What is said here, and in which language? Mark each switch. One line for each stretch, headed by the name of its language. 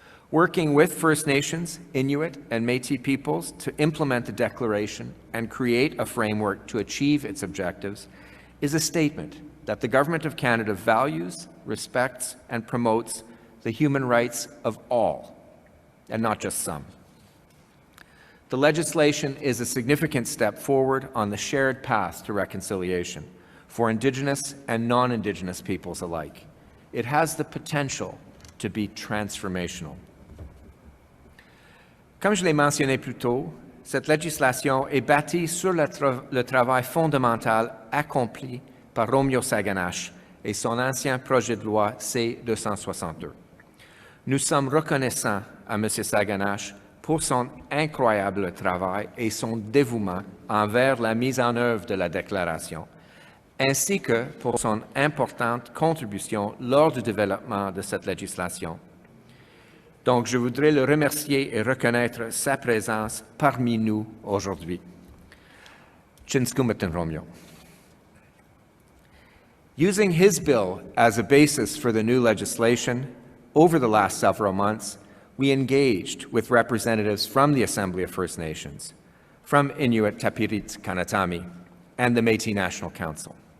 English: Working with First Nations, Inuit, and Métis peoples to implement the Declaration and create a framework to achieve its objectives is a statement that the Government of Canada values, respects, and promotes the human rights of all, and not just some. The legislation is a significant step forward on the shared path to reconciliation for Indigenous and non-Indigenous peoples alike. It has the potential to be transformational.
French: Comme je l'ai mentionné plus tôt, cette législation est bâtie sur le travail fondamental accompli par Romeo Saganash et son ancien projet de loi C-262. Nous sommes reconnaissants à M. Saganash pour son incroyable travail et son dévouement envers la mise en œuvre de la déclaration, ainsi que pour son importante contribution lors du développement de cette législation. Donc, je voudrais le remercier et reconnaître sa présence parmi nous aujourd'hui.
Cree: Chinskumatan Romeo.
English: Using his bill as a basis for the new legislation, over the last several months, we engaged with representatives from the Assembly of First Nations, from Inuit Tapirit Kanatami, and the Métis National Council.